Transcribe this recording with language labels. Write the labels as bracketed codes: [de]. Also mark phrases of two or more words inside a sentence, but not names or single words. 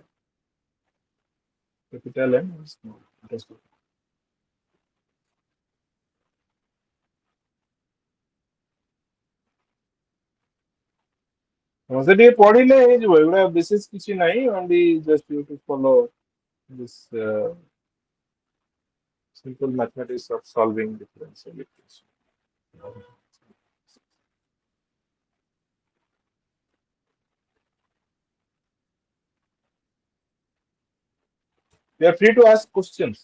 [en] Capital M, small. Interesting. [or] ସେ ଟିକେ ପଢିଲେ ହେଇଯିବ ଏଗୁଡା ବିଶେଷ କିଛି ନାହିଁ [en] only just you to follow this simple mathematics of solving differential equations. You are free to ask questions.